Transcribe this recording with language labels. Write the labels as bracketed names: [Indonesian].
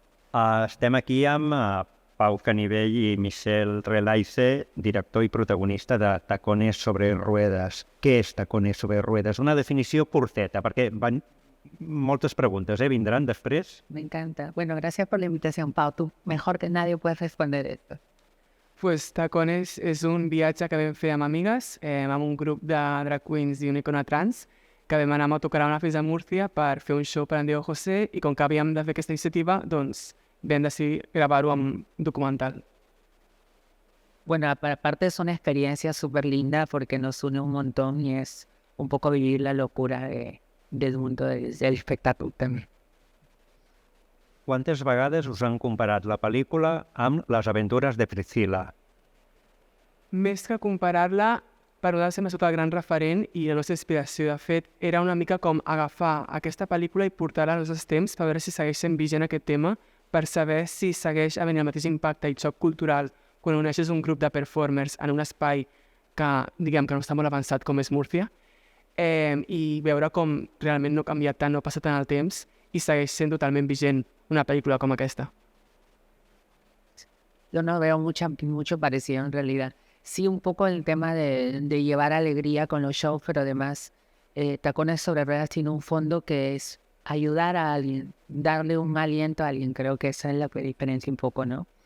[Catalan] Estem aquí amb Pau Canivell i Michelle Relaise, director i protagonista de Tacones sobre ruedes. Què és Tacones sobre ruedes? Una definició curteta, perquè van moltes preguntes, vindran després. [Spanish] Me encanta. Bueno, gracias por la invitación, Pau. Tú mejor que nadie puedes responder esto. [Catalan] Pues Tacones és un viatge que vam fer amb amigues, amb un grup de drag queens i una icona trans, que vam anar amb autocaravana fins a Múrcia per fer un show per en Diego José i com que havíem de fer aquesta iniciativa, doncs vam decidir gravar-ho amb documental. [Spanish] Bueno, aparte es una experiencia súper linda porque nos une un montón y es un poco vivir la locura del mundo del espectáculo también. [Catalan] Quantes vegades us han comparat la pel·lícula amb Les aventures de Priscilla? Més que comparar-la, per nosaltres m'ha estat el gran referent i la nostra inspiració. De fet, era una mica com agafar aquesta pel·lícula i portar-la als nostres temps per veure si segueix sent vigent aquest tema, per saber si segueix havent el mateix impacte i xoc cultural quan uneixes un grup de performers en un espai que, diguem, que no està molt avançat com és Múrcia, i veure com realment no ha canviat tant, no ha passat tant el temps i segueix sent totalment vigent [Spanish] una película como esta. Yo no veo mucho parecido en realidad. Sí, un poco el tema de llevar alegría con los shows, pero además Tacones sobre ruedas tiene un fondo que es ayudar a alguien, darle un aliento a alguien. Creo que esa es la diferencia un poco, ¿no?